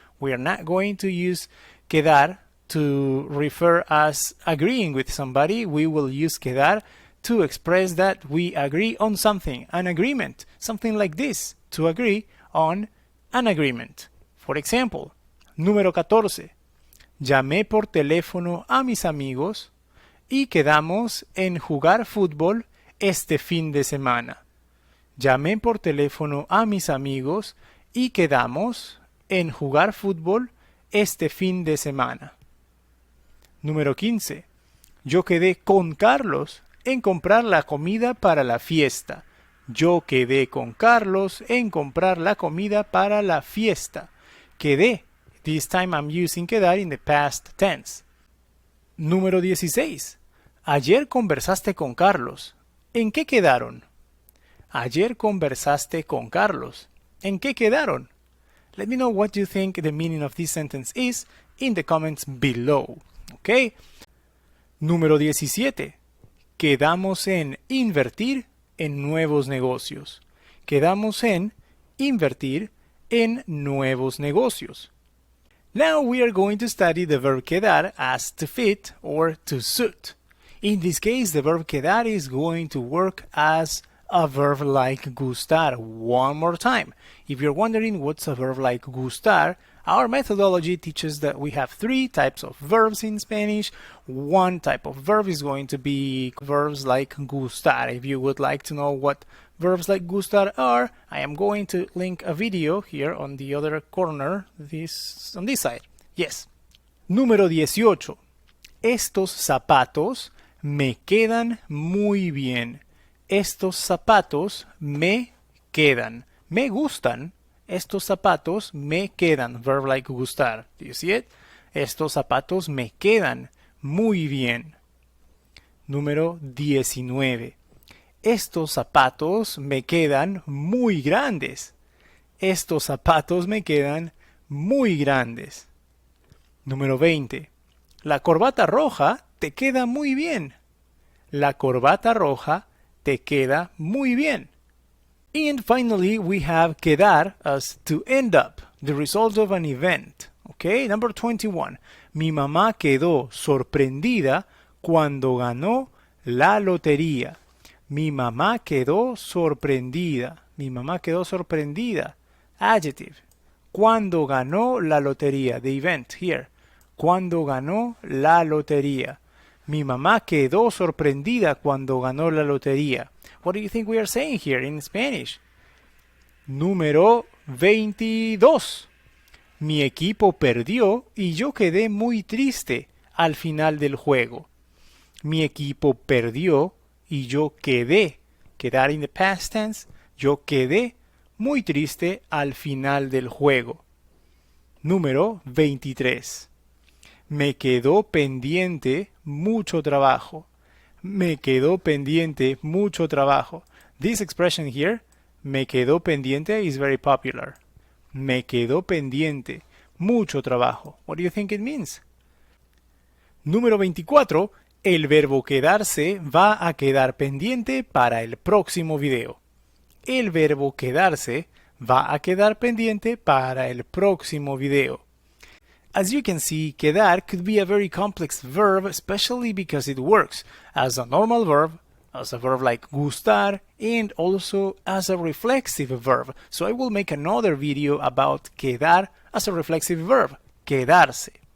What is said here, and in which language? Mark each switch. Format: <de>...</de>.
<en>We are not going to use quedar to refer as agreeing with somebody. We will use quedar to express that we agree on something, an agreement, something like this, to agree on an agreement. For example,</en> <es>número 14. Llamé por teléfono a mis amigos y quedamos en jugar fútbol este fin de semana. Llamé por teléfono a mis amigos y quedamos en jugar fútbol este fin de semana. Número 15. Yo quedé con Carlos en comprar la comida para la fiesta. Yo quedé con Carlos en comprar la comida para la fiesta.</es> <en>Quedé. This time I'm using quedar in the past tense.</en> <es>Número 16. Ayer conversaste con Carlos. ¿En qué quedaron? Ayer conversaste con Carlos. ¿En qué quedaron?</es> <en>Let me know what you think the meaning of this sentence is in the comments below.</en> <es>Okay? Número 17. Quedamos en invertir en nuevos negocios. Quedamos en invertir en nuevos negocios.</es> <en>Now we are going to study the verb quedar as to fit or to suit. In this case, the verb quedar is going to work as a verb like gustar. One more time. If you're wondering what's a verb like gustar, our methodology teaches that we have 3 types of verbs in Spanish. One type of verb is going to be verbs like gustar. If you would like to know what verbs like gustar are, I am going to link a video here on the other corner, on this side.</en> <es>Yes. Número 18. Estos zapatos me quedan muy bien. Estos zapatos me quedan. Me gustan. Estos zapatos me quedan.</es> <en>Verb like gustar. Do you see it?</en> <es>Estos zapatos me quedan muy bien. Número 19. Estos zapatos me quedan muy grandes. Estos zapatos me quedan muy grandes. Número 20. La corbata roja te queda muy bien. La corbata roja te queda muy bien.</es> <en>And finally, we have quedar as to end up, the result of an event. Okay, number 21.</en> <es>Mi mamá quedó sorprendida cuando ganó la lotería. Mi mamá quedó sorprendida. Mi mamá quedó sorprendida. Adjective. Cuando ganó la lotería.</es> <en>The event here.</en> <es>Cuando ganó la lotería. Mi mamá quedó sorprendida cuando ganó la lotería.</es> <en>What do you think we are saying here in Spanish?</en> <es>Número 22. Mi equipo perdió y yo quedé muy triste al final del juego. Mi equipo perdió y yo quedé. Quedar</es> <en>in the past tense.</en> <es>Yo quedé muy triste al final del juego. Número 23. Me quedó pendiente mucho trabajo. Me quedó pendiente mucho trabajo.</es> <en>This expression here,</en> <es>me quedó pendiente,</es> <en>is very popular.</en> <es>Me quedó pendiente mucho trabajo.</es> <en>What do you think it means?</en> <es>Número 24. El verbo quedarse va a quedar pendiente para el próximo video. El verbo quedarse va a quedar pendiente para el próximo video.</es> <en>As you can see, quedar could be a very complex verb, especially because it works as a normal verb, as a verb like gustar, and also as a reflexive verb. So I will make another video about quedar as a reflexive verb, quedarse.</en>